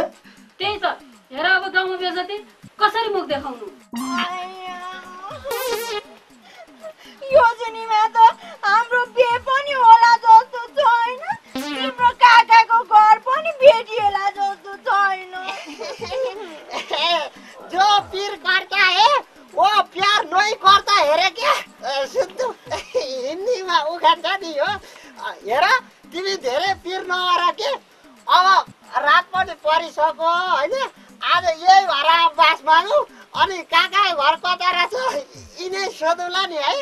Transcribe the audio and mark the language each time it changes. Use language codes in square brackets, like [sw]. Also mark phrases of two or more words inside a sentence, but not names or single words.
[ne] त्यही त हेर अब गाउँमा बेजती कसरी मुख देखाउनु? योजनीमा त हाम्रो बिहे पनि होला जस्तो छैन, तिम्रो काकाको घर पनि भेटिएला जस्तो छैन। [hi] जो पीर करता है वो प्यार नहीं करता हेरे क्या? [ne] सुन्तु हिन्दीमा उखान छ नि हो। हेर तिमी धेरै पीर नगर के अब रात पनि परिसक्यो होइन आज यही घर बास मागौँ अनि काका घर कता रहेछ यिनै सोधौँला नि है